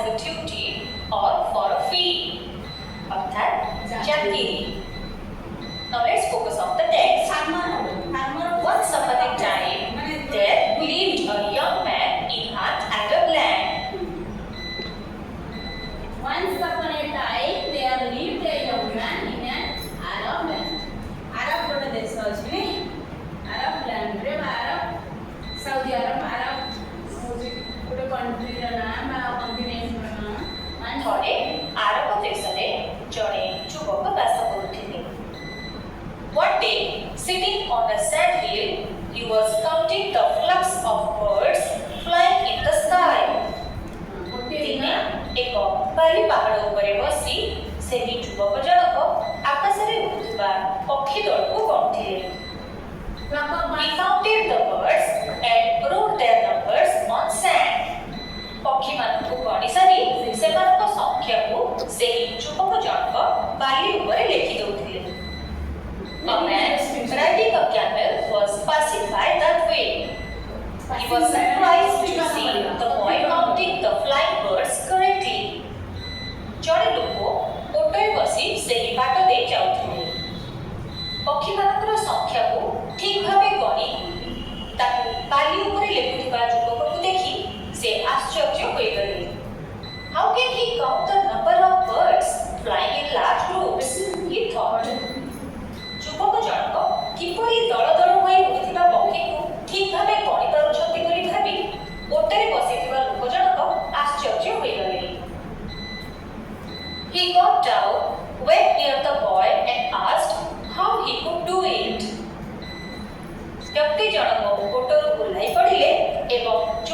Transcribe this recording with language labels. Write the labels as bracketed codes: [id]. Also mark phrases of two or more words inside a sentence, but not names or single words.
[en] duty or for a fee. [bn] অর্থাৎ চাকরি। [en] Now let's focus on the text. Once upon a time, there lived a young man in an Arab land. Once upon a time, there lived a young man in an Arab land. [or] Arab ଗୋଟେ ଦେଶ ଅଛି ନାଇଁ? Arab land ରେ ବା Arab, Saudi Arab, Arab ହଉଛି ଗୋଟେ country ର ନାଁ ବା continent ର ନାଁ। ଥରେ ଆରବ ଦେଶରେ ଜଣେ ଯୁବକ ବାସ କରୁଥିଲେ। [en] One day, sitting on a sand hill, he was counting the flocks of birds flying in the sky. [or] ଦିନେ ଏକ ବାଲି ପାହାଡ଼ ଉପରେ ବସି ସେହି ଯୁବକ ଜଣକ ଆକାଶରେ ଉଡ଼ୁଥିବା ପକ୍ଷୀ ଦଳକୁ ଗଣୁଥିଲେ। [en] He counted the birds and wrote their numbers on sand. [or] ପକ୍ଷୀମାନଙ୍କୁ ଗଣି ସାରି ସେମାନଙ୍କ ସଂଖ୍ୟାକୁ ସେହି ଯୁବକ ଜଣକ ବାଲି ଉପରେ ଲେଖି ଦେଉଥିଲେ। [en] A man riding a camel was passing by that way. He was surprised to see the boy counting the flying birds correctly. [or] ଜଣେ ଲୋକ ଓଟରେ ବସି ସେହି ବାଟ ଦେଇ ଯାଉଥିଲେ। ପକ୍ଷୀମାନଙ୍କର ସଂଖ୍ୟାକୁ ଠିକ୍ ଭାବେ ଗଣି ତାକୁ ବାଲି ଉପରେ ଲେଖୁଥିବା ଯୁବକକୁ ଦେଖି ସେ ଆଶ୍ଚର୍ଯ୍ୟ ହୋଇଗଲେ। [en] How can he count the number of birds flying in large groups? He thought. [or] ଯୁବକ ଜଣକ କିପରି ଦଳ ଦଳ ହୋଇ ଉଡ଼ୁଥିବା ପକ୍ଷୀକୁ ଠିକ୍ ଭାବେ ଗଣି ପାରୁଛନ୍ତି ବୋଲି ଭାବି ଓଟରେ ବସିଥିବା ଲୋକ ଜଣକ ଆଶ୍ଚର୍ଯ୍ୟ ହୋଇଗଲେ। [en] He got down, went near the boy and asked how he could do it. [or] ବ୍ୟକ୍ତି ଜଣକ ଓଟରୁ ଓହ୍ଲାଇ ପଡ଼ିଲେ ଏବଂ